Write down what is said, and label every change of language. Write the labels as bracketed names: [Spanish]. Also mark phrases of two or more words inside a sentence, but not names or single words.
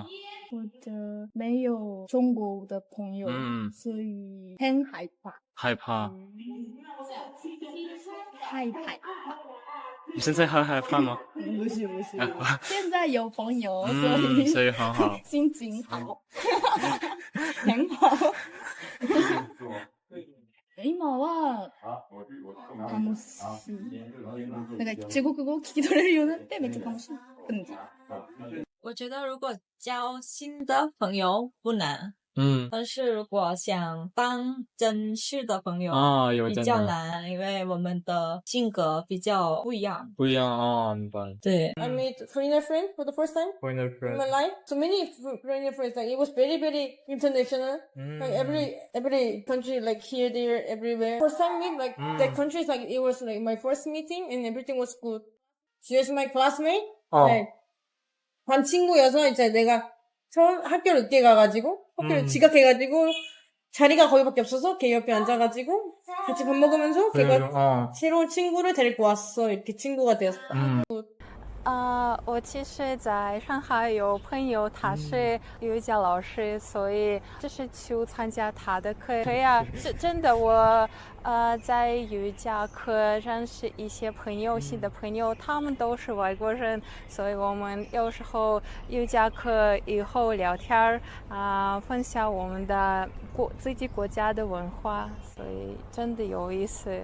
[Chinese] 或者没有中国的朋友，所以很害怕。害怕。害怕。你现在还害怕吗？不是，现在有朋友，所以很好，心情好，很好。 [Japanese] 今は楽しい。なんか中国語を聞き取れるようになってめっちゃ楽しい。 [Chinese] 我觉得如果交新的朋友不难，但是如果想当真实的朋友比较难，因为我们的性格比较不一样。明白。对。 [English] I made foreigner friend for the first time in my life. So many foreigner friends. Like it was very, very international. Like every country, like here, there, everywhere. First time meet like the countries, like it was like my first meeting and everything was good. She was my classmate. Like, [Korean] 반 친구여서 이제 내가 처음 학교를 늦게 가가지고 학교를 지각해가지고 자리가 거기밖에 없어서 걔 옆에 앉아가지고 같이 밥 먹으면서 걔가 새로운 친구를 데리고 왔어. 이렇게 친구가 되었어. [Chinese] 我其实在上海有朋友，他是瑜伽老师，所以就是去参加他的课。对呀，真的我在瑜伽课认识一些朋友，新的朋友，他们都是外国人，所以我们有时候瑜伽课以后聊天分享我们的自己国家的文化，所以真的有意思。